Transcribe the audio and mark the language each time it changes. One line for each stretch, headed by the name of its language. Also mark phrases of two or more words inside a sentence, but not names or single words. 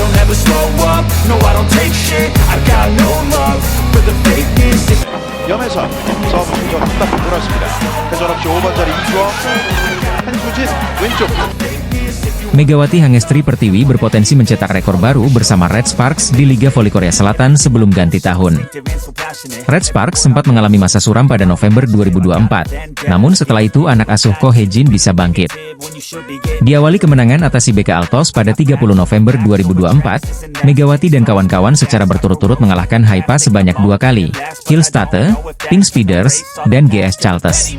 English: never slow up, no I don't take shit, I got no love for the fakeness.
Korean: 염에서 서브 공격 딱 돌았습니다. 회전 없이 5번 자리 이주호, 한수진 왼쪽.
Indonesian: Megawati Hangestri Pertiwi berpotensi mencetak rekor baru bersama Red Sparks di Liga Voli Korea Selatan sebelum ganti tahun. Red Sparks sempat mengalami masa suram pada November 2024, namun setelah itu anak asuh Ko Hye-jin bisa bangkit. Diawali kemenangan atas IBK Altos pada 30 November 2024, Megawati dan kawan-kawan secara berturut-turut mengalahkan Haipa sebanyak 2 kali, Hillstate, Pink Speeders, dan GS Chaltes.